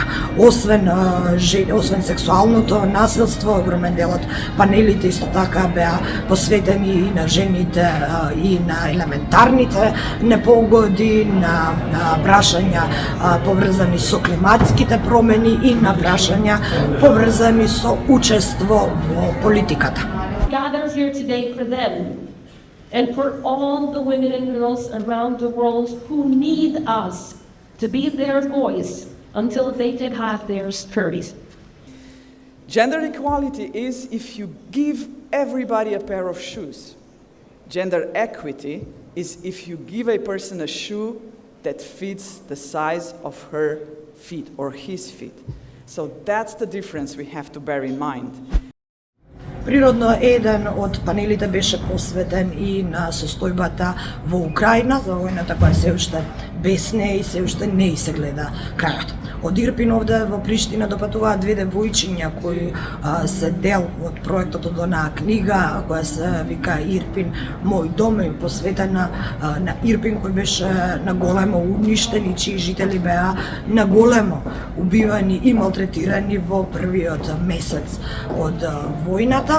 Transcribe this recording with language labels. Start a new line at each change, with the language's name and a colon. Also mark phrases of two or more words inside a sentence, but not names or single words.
Macedonian: Освен сексуалното насилство, огромен дел од панелите исто така беа посветени и на жените и на елементарните непогоди, на прашања поврзани со климатските промени и на прашања поврзани со учество во политиката.
English: Gather here today for them and for all the women and girls around the world who need us to be their voice until they can have their stories. Gender equality is if you give everybody a pair of shoes. Gender equity is if you give a person a shoe that fits the size of her feet or his feet. So that's the difference we have to bear in mind.
Macedonian: Природно, еден од панелите беше посветен и на состојбата во Украина, за војната која се уште бесне и се уште не се гледа крајот. Од Ирпин овде во Приштина допатуваат две девојчиња кои се дел од проектот од онаа книга која се вика Ирпин, мој дом, и посветена на Ирпин кој беше на големо уништен и чии жители беа на големо убивани и малтретирани во првиот месец од војната.